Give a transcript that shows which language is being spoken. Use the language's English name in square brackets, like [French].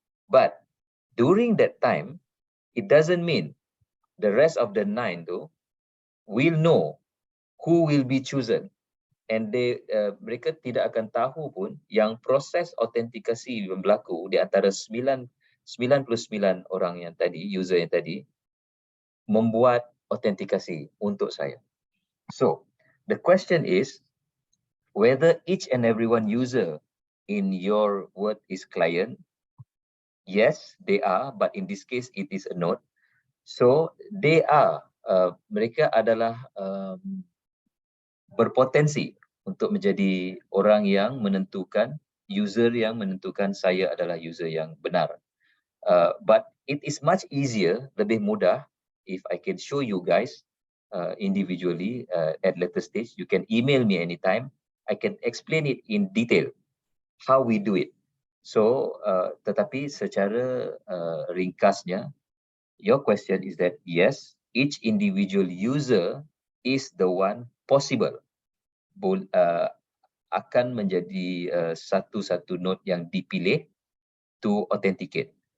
[English] But during that time, it doesn't mean the rest of the 9 though will know who will be chosen, and [Malay] mereka tidak akan tahu pun yang proses autentikasi yang berlaku di antara 99 orang yang tadi, user yang tadi, membuat autentikasi untuk saya. [English] So, the question is whether each and every one user in your word is client. Yes, they are, but in this case, it is a node. So, they are, [Malay] mereka adalah berpotensi untuk menjadi orang yang menentukan, user yang menentukan saya adalah user yang benar. [English] But it is much easier, [Malay] lebih mudah, [English] if I can show you guys individually at later stage. You can email me anytime. I can explain it in detail how we do it. So, [Malay] tetapi secara ringkasnya, [English] your question is that yes, each individual user is the one possible [Malay] akan menjadi satu-satu node yang dipilih [English] to authenticate.